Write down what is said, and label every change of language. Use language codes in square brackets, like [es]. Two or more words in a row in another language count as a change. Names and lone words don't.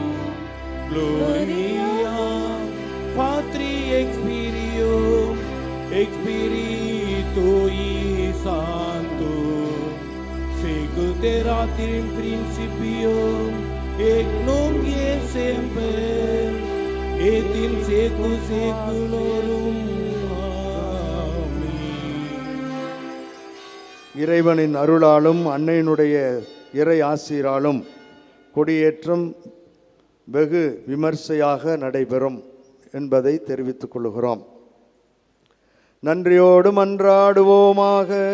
[la] Gloria Patri et Spiritui Sancto, sicut erat in principio et nunc et semper et in saecula saeculorum. Amen. [ta] இறைவனின் அருளாலும் அன்னையினுடைய இறை ஆசீராலும் கொடியேற்றம் வெகு விமர்சையாக நடைபெறும் என்பதை தெரிவித்துக் கொள்கிறோம். நன்றியோடு மன்றாடுவோமாக.